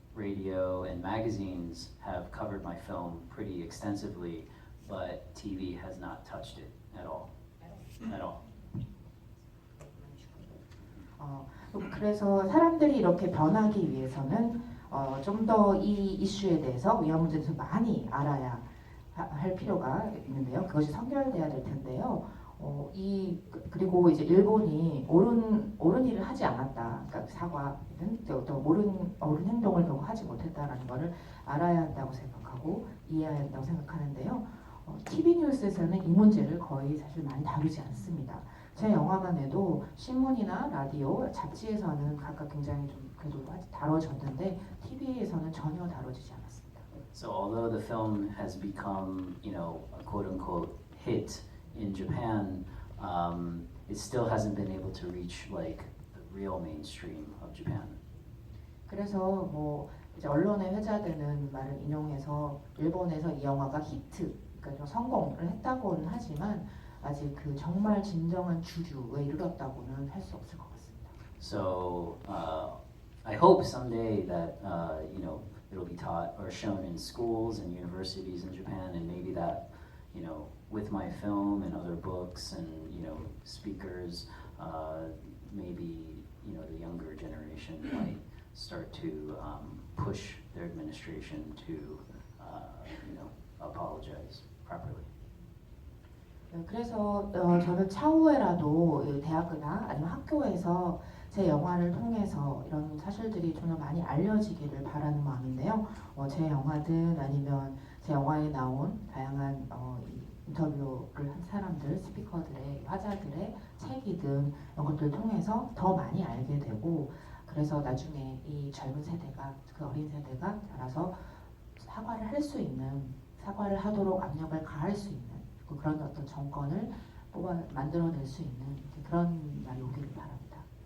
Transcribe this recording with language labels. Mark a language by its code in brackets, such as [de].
[en] radio, and magazines have covered my film pretty extensively, but TV has not touched it at all. At all. [ko] 그래서 사람들이 이렇게 변하기 위해서는 좀 더 이 이슈에 대해서 위험 문제에 대해서 많이 알아야 할 필요가 있는데요. 그것이 선결돼야 될 텐데요. 그리고 이제 일본이 옳은 일을 하지 않았다. 그러니까 사과는 또 옳은 행동을 결국 하지 못했다라는 것을 알아야 한다고 생각하고 이해해야 한다고 생각하는데요. TV 뉴스에서는 이 문제를 거의 사실 많이 다루지 않습니다. 제 영화관에도 신문이나 라디오, 잡지에서는 각각 굉장히 좀 그래도 다뤄졌는데 TV에서는 전혀 다뤄지지 않았습니다. [en] So although the film has become, you know, a quote-unquote hit in Japan, it still hasn't been able to reach like the real mainstream of Japan. [ko] 그래서 뭐 이제 언론에 회자되는 말을 인용해서 일본에서 이 영화가 히트, 그러니까 좀 성공을 했다고는 하지만 아직 그 정말 진정한 주류에 이르렀다고는 할 수 없을 것 같습니다. [en] So I hope someday that you know it'll be taught or shown in schools and universities in Japan, and maybe that you know with my film and other books and you know speakers, maybe you know the younger generation might start to push their administration to you know apologize properly. [ko] 그래서 저는 차후에라도 대학이나 아니면 학교에서 제 영화를 통해서 이런 사실들이 좀 더 많이 알려지기를 바라는 마음인데요. 제 영화든 아니면 제 영화에 나온 다양한 인터뷰를 한 사람들, 스피커들의, 화자들의 책이든 이런 것들을 통해서 더 많이 알게 되고 그래서 나중에 이 젊은 세대가, 그 어린 세대가 자라서 사과를 할 수 있는, 사과를 하도록 압력을 가할 수 있는 그런 어떤 정권을 만들어낼 수 있는 그런 날이 오기를 바랍니다.